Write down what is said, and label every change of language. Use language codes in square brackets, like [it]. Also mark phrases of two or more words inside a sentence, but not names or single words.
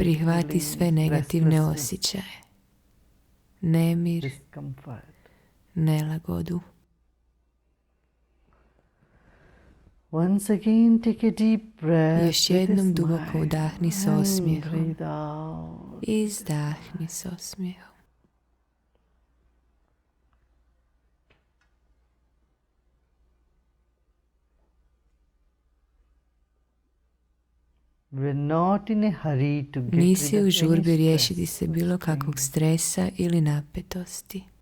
[hr] Prihvati [en] feelings, [hr] sve negativne [en] restlessness, [hr] osjećaje. Nemir, [en] discomfort. [hr] nelagodu. [en] Once again, take a deep breath. [hr] Još [en] with a [hr] jednom duboko [en] smile [hr] udahni s [en] and [hr] osmijehom. [en] breathe out. [hr] I izdahni s osmijehom. [en] We're not in a hurry to get [hr] Nisi [en] rid [hr] u [en] of [hr] žurbi [en] any [hr] riješiti [en] stress [hr] se [en] or [hr] bilo kakvog [en] strain. [hr] stresa ili napetosti.